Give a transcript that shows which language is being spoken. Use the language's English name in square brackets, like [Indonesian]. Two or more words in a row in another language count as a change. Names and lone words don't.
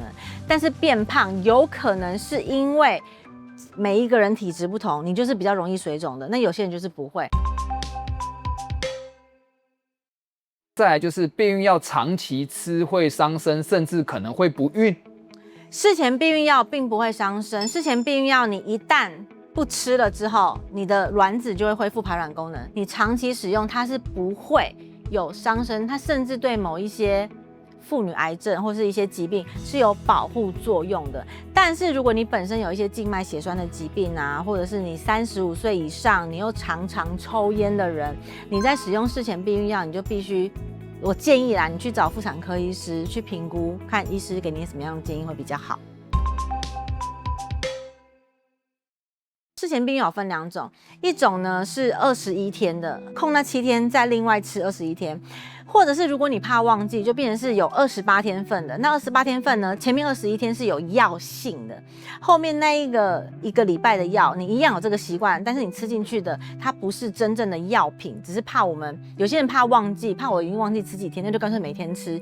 [Chinese] 但是变胖有可能是因為每一個人體質不同，你就是比較容易水腫的，那有些人就是不會。再來就是避孕藥長期吃會傷身，甚至可能會不孕。事前避孕藥並不會傷身，事前避孕藥你一旦不吃了之後，你的卵子就會恢復排卵功能。你長期使用它是不會有傷身，它甚至對某一些婦女癌症或是一些疾病是有保護作用的。但是如果你本身有一些靜脈血栓的疾病啊，或者是你35歲以上，你又常抽菸的人，你在使用事前避孕藥，你就必須，我建議啦，你去找婦產科醫師去評估，看醫師給你什麼樣的建議會比較好。事前避孕藥分2 種，一種呢是21天的，空那7天再另外吃21天。或者是如果你怕忘記，就變成是有28天份的。那28天份呢，前面21天是有藥性的，後面那一個禮拜的藥，你一樣有這個習慣，但是你吃進去的它不是真正的藥品，只是怕我們有些人怕忘記，怕我已經忘記吃幾天，那就乾脆每天吃。